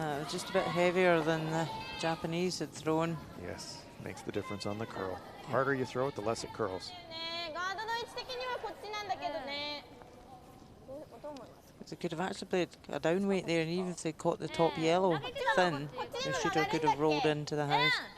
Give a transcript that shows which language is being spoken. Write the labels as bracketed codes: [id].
[en] Just a bit heavier than the Japanese had thrown. Yes, makes the difference on the curl. The harder you throw it, the less it curls. [ja] ねガードの位置的にはこっちなんだけどねどう思います [en] They could have actually played a down weight there, and even if they caught the top yellow thin, the shooter could have rolled into the house.